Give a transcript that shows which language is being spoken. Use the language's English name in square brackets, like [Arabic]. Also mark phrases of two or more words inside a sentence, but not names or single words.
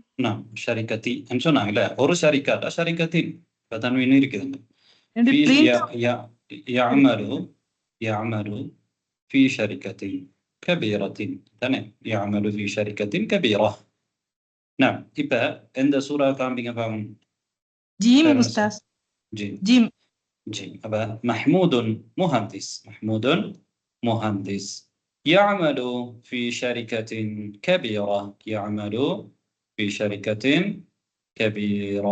[Tamil] நான் ஷரிகத்தி சொன்னாங்கல்ல, ஒரு ஷரிகாட்டா ஷரிகத்தின் தன்வீன் இருக்குதுங்க. [Arabic] يعمل في شركة كبيرة. تمام. يعمل في شركة كبيرة. نعم. [Tamil] இப்ப எந்த சூரா காண்பிங்க பாருங்க. [Arabic] جيم أستاذ. جيم. அப்ப محمود مهندس يعمل في شركة كبيرة. يعمل في شركة كبيرة.